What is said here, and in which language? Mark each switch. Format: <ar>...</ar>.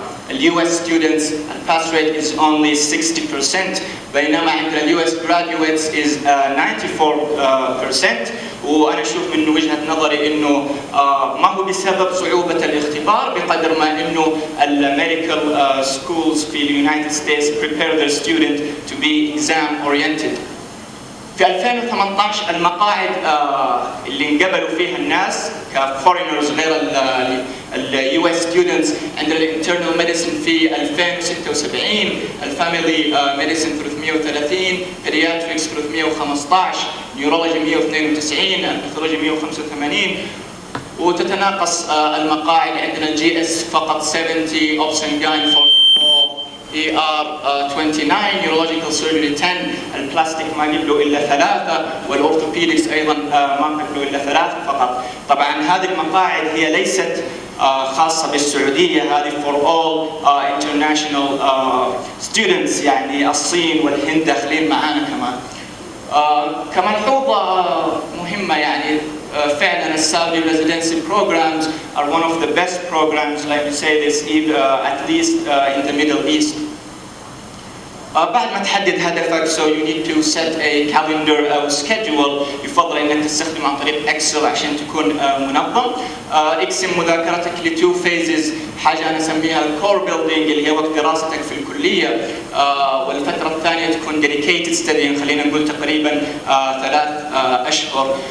<en>US students pass rate is only 60%,</en> <ar>بينما عندنا</ar> <en>US graduates is 94%.</en> <ar>وأنا أشوف من وجهة نظري إنه ما هو بسبب صعوبة الاختبار بقدر ما إنه الميديكال schools في اليونايتد ستيتس</ar> <en>prepare their student to be exam oriented.</en> <ar>في 2018 المقاعد اللي انقبلوا فيها الناس كفورينرز غير ال US students عندنا الانترنال ميديسن في 2076, الفاميلي ميديسن 330, بيدياتريكس 315, نيورولوجي 192, الباثولوجي 185, وتتناقص المقاعد. عندنا الجي اس فقط 70, اوبس اند جاين 44, ER 29, neurological surgery 10, البلاستيك ما قبلوا إلا 3, والأورثوبيدكس أيضا ما قبلوا إلا 3 فقط. طبعا هذه المقاعد هي ليست خاصة بالسعودية، هذه</ar> <en>for all international students،</en> <ar>يعني الصين والهند داخلين معانا كمان. كملحوظة مهمة يعني فعلا السعودي</ar> <en>residency programs are one of the best programs, like we say this, at least in the Middle East.</en> <ar>بعد ما تحدد هدفك</ar> <en>so you need to set a calendar أو schedule.</en> <ar>يفضل إنك تستخدم عن طريق Excel عشان تكون منظم. اقسم مذاكرتك ل 2 phases، حاجة أنا أسميها الكور بيلدينج اللي هي وقت دراستك في الكلية، والفترة الثانية تكون</ar> <en>dedicated studying،</en> <ar>خلينا نقول تقريبا 3 أشهر.</ar>